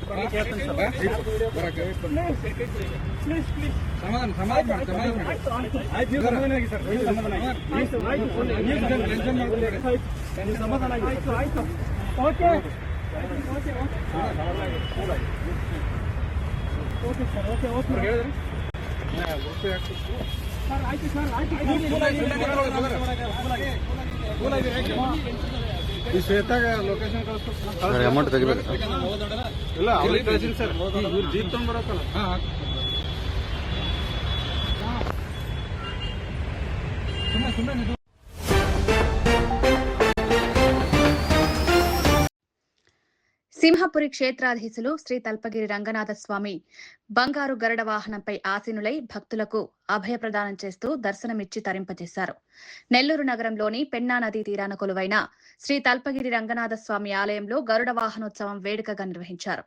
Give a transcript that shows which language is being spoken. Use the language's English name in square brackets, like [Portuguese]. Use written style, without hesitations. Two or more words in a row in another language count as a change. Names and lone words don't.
[English] please please [Kannada] ಸಮಾಧಾನ ಸಮಾಧಾನ ಸಮಾಧಾನ ಆಯ್ತು ಸಮಾಧಾನ ಆಗಿ ಸರ್ ಸಮಾಧಾನ ಆಯ್ತು ಆಯ್ತು ಸಮಾಧಾನ ಆಯ್ತು ಆಯ್ತು [English] okay okay okay sir okay okay [Kannada] ಹೇಳಿದ್ರಿ ಸರ್ ಆಯ್ತು ಸರ್ ಆಯ್ತು ಈ ಶ್ವೇತಾಗ ಲೊಕೇಶನ್ ಕಳಿಸ್ತಾರೆ. ಅಮೌಂಟ್ ತೆಗಿಬೇಕು ಇಲ್ಲ ಅವ್ರಿಗೆ ಕಳಿಸಿನಿ ಸರ್. ಇವ್ರು ಜೀಪ್ ತಗೊಂಡ್ ಬರತ್ತಲ್ಲ. ಸುಮ್ಮನೆ [Telugu] సింహపురి క్షేత్రాధీశులు శ్రీ తల్పగిరి రంగనాథస్వామి బంగారు గరుడ వాహనంపై ఆసీనులై భక్తులకు అభయ ప్రదానం చేస్తూ దర్శనమిచ్చి తరింపజేశారు. నెల్లూరు నగరంలోని పెన్నా నదీ తీరాన కొలువైన శ్రీ తల్పగిరి రంగనాథస్వామి ఆలయంలో గరుడ వాహనోత్సవం వేడుకగా నిర్వహించారు.